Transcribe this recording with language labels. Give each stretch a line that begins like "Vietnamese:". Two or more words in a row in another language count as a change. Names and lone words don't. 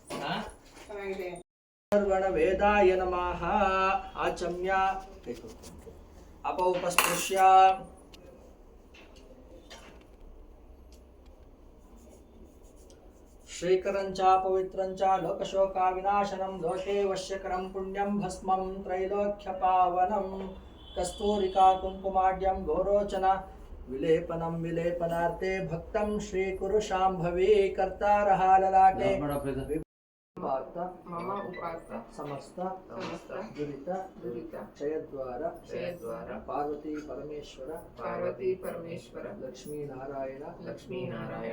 Sanskrit: ಸರ್ವಣ ವೇದಾಯ ನಮಃ. ಆಚಮ್ಯ ಅಪೌಪಸ್ಪೃಶ್ಯ ಶ್ರೀಕರಂಚ ಪವಿತ್ರಂಚ ಲೋಕಶೋಕ ವಿನಾಶನಂ ಲೋಕೆ ವಶ್ಯಕರಂ ಪುಣ್ಯಂ ಭಸ್ಮಂ ತ್ರೈಲೋಕ್ಯ ಪಾವನಂ ಕಸ್ತೂರಿಕಾ ಕುಂಕುಮಾಢ್ಯಂ ಗೋರೋಚನ ವಿಲೇಪನಂ ವಿಲೇಪನಾರ್ತೆ ಭಕ್ತಂ ಶ್ರೀಕುರು ಶಾಂಭವಿ ಕರ್ತಾರಃ ಲಲಾಟೆ ಮಮ ಉಪಾತ್ತ ಸಮಸ್ತ ದುರಿತ ಕ್ಷಯದ್ವಾರ ಪಾರ್ವತಿ ಪರಮೇಶ್ವರ ಲಕ್ಷ್ಮೀನಾರಾಯಣ